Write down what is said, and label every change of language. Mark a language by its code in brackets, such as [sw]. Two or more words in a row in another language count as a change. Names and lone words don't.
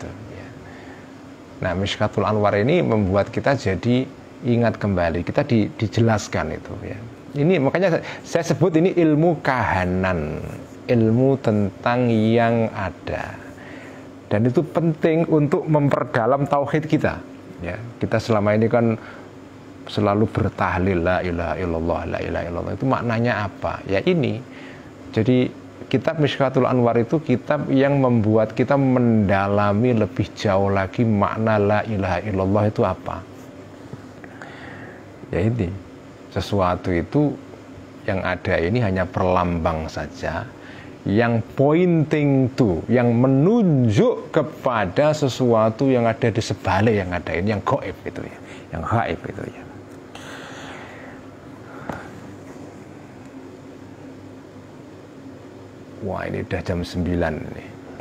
[id] Nah, Mishkatul Anwar ini membuat kita jadi ingat kembali, kita dijelaskan itu ya. Ini makanya saya sebut ini ilmu kahanan, ilmu tentang yang ada. Dan itu penting untuk memperdalam tauhid kita. Ya, kita selama ini kan selalu bertahlil [ar] لا إله إلا الله لا إله إلا الله. [id] Itu maknanya apa? Ya ini. Jadi kitab Mishkatul Anwar itu kitab yang membuat kita mendalami lebih jauh lagi makna [ar] لا إله إلا الله [id] itu apa. Ya ini, sesuatu itu yang ada ini hanya perlambang saja, yang [en] pointing to, [id] yang menunjuk kepada sesuatu yang ada di sebalik yang ada ini, yang gaib itu ya, yang gaib itu ya. Wah, ini udah jam 9 nih.